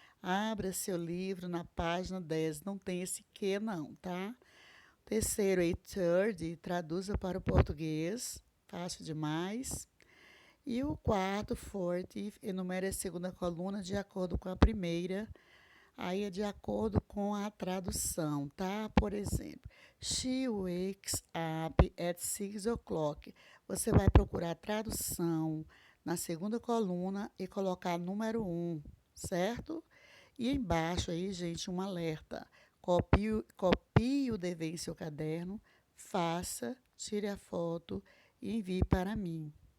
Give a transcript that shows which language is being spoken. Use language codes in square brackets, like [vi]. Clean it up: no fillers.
[pt] Abra seu livro na página 10, não tem esse que não, tá? Terceiro, a third, traduza para o português, fácil demais. E o quarto, fourth, enumera a segunda coluna de acordo com a primeira, aí é de acordo com a tradução, tá? Por exemplo, [en] she wakes up at 6 o'clock. [pt] Você vai procurar a tradução na segunda coluna e colocar número 1, certo? E embaixo aí, gente, um alerta. Copie o dever em seu caderno, faça, tire a foto e envie para mim.